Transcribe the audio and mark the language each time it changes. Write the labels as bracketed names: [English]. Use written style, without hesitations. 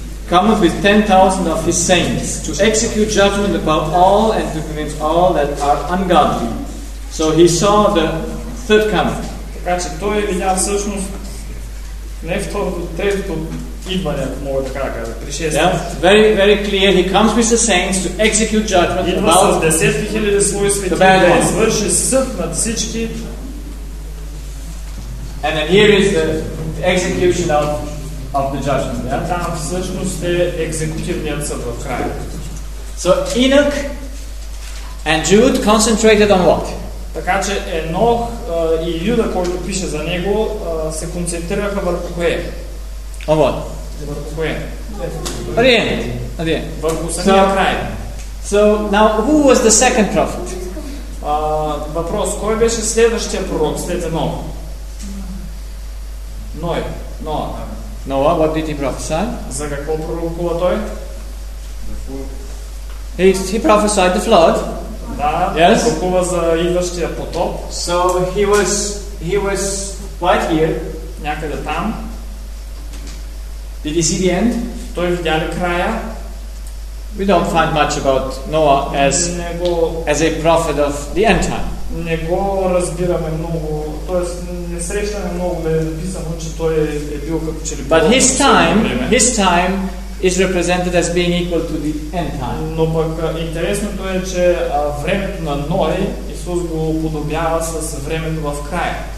[English] Cometh with 10,000 of his saints to execute judgment about all and to convince all that are ungodly. So he saw the third coming. [Bulgarian] Така че той видя всъщност не второто, третото идване, мога така да кажа, пришествие. [English] Yeah, very, very clear. He comes with the saints to execute judgment. [Bulgarian] Идва с 10 000 свои свети да извърши съд над всички. [English] And then here is the execution of the judgment. Yeah? [Bulgarian] Там всъщност е екзекутивният съд в края. [English] So Enoch and Jude concentrated on what? [Bulgarian] Така че Енох и Юда, който пише за него, се концентрираха върху кое? [English] On what? [Bulgarian] Върху кое? [English] At the end. At the end. [Bulgarian] Върху самия край. [English] So, now, who was the second prophet? [Bulgarian] Въпрос, кой беше следващия пророк след Енох? Ной. Ноа. [English] Ноа, what did he prophesy? [Bulgarian] За какво пророкува той? [English] He prophesied the flood. [Bulgarian] Да, [English] yes. [Bulgarian] Пророкува за идващия потоп. [English] So, he was right here. [Bulgarian] Някъде там. [English] Did he see the end? [Bulgarian] Той видя ли края? [English] We don't find much about Noah as a prophet of the end time. [Bulgarian] Не го разбираме много, т.е. не срещаме много, бе написано, че той е бил като че ли. [English] But his time is represented as being equal to the end time. [Bulgarian] Но пък интересното е, че времето на Ной, Исус го подобява с времето в края.